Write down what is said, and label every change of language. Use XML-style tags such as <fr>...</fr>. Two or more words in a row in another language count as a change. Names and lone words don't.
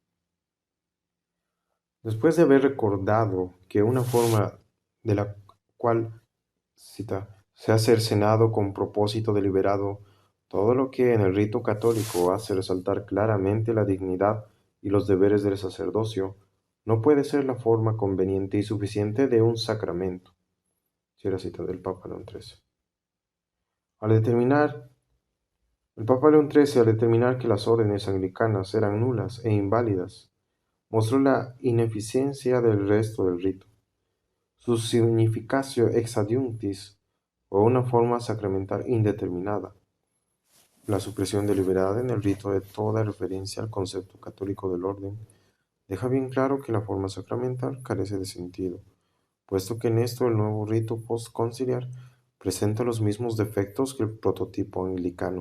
<es>Después de haber recordado que una forma de la cual, cita, se ha cercenado con propósito deliberado Todo lo que en el rito católico hace resaltar claramente la dignidad y los deberes del sacerdocio no puede ser la forma conveniente y suficiente de un sacramento. Cierra cita del Papa León XIII. Al determinar El Papa León XIII, al determinar que las órdenes anglicanas eran nulas e inválidas, mostró la ineficiencia del resto del rito, su</es> <la>significatio ex adiunctis</la> <es>o una forma sacramental indeterminada, la supresión deliberada en el rito de toda referencia al concepto católico del orden, deja bien claro que la forma sacramental carece de sentido, puesto que en esto el nuevo rito postconciliar presenta los mismos defectos que el prototipo anglicano.</es>